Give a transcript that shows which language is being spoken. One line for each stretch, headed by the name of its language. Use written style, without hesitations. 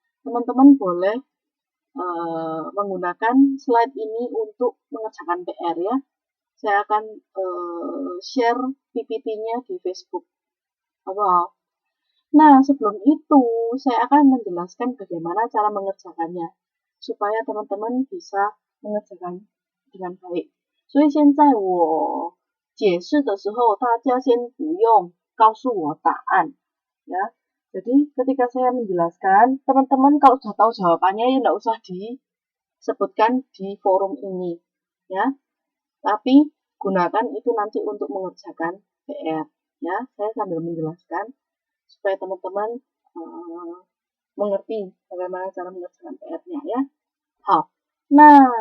Indonesian: Teman-teman boleh menggunakan slide ini untuk mengerjakan PR ya. Saya akan share PPT-nya di Facebook. Wow. Nah, sebelum itu saya akan menjelaskan bagaimana cara mengerjakannya supaya teman-teman bisa mengerjakan dengan baik.
Chinese: 所以现在我解释的时候，大家先不用告诉我答案ya.
Indonesian: Jadi ketika saya menjelaskan, teman-teman kalau sudah tahu jawabannya ya tidak usah disebutkan di forum ini ya. Tapi gunakan itu nanti untuk mengerjakan PR ya. Saya sambil menjelaskan supaya teman-teman mengerti bagaimana cara mengerjakan PR-nya ya. 好，那